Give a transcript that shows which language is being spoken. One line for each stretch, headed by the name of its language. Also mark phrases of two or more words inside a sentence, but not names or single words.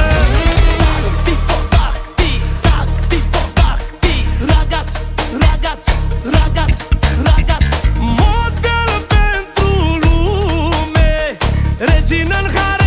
Italian: Tic-toc, tic-tac, tic-toc, tic. Ragazzi, ragazzi, ragazzi, ragazzi.
Romanian: Model pentru lume, regină în